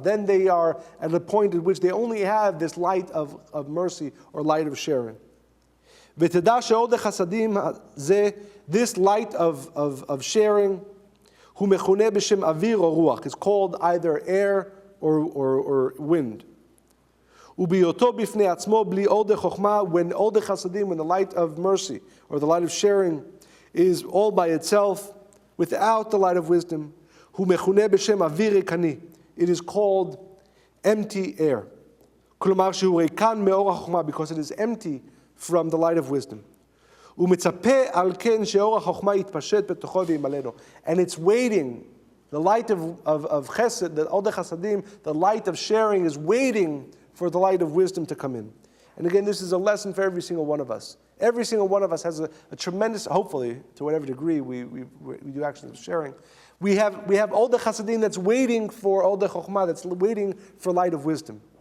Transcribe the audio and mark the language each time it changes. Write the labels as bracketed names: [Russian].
[English] Then they are at a point at which they only have this light of mercy or light of sharing. [Hebrew] ותדע שעוד החסדים זה, [English] this light of sharing, [Hebrew] הוא מכונה בשם אוויר או רוח. [English] It's called either air or wind. [Hebrew] ובהיותו בפני עצמו בלי עוד חוכמה, [English] when עוד חסדים, when the light of mercy or the light of sharing is all by itself, without the light of wisdom, [Hebrew] הוא מכונה בשם אוויר ריקני. [English] It is called empty air. [Hebrew] כלומר שהוא ריקן מאור החוכמה, [English] because it is empty from the light of wisdom. [Hebrew] ומצפה על כן שאור החוכמה יתפשט בתוכו וימלאנו. [English] And it's waiting. The light of chesed, the Od Chasadim, the light of sharing is waiting for the light of wisdom to come in. And again, this is a lesson for every single one of us. Every single one of us has a tremendous, hopefully, to whatever degree we do actions of sharing. We have Od Chasadim that's waiting for Od Chochmah, that's waiting for light of wisdom.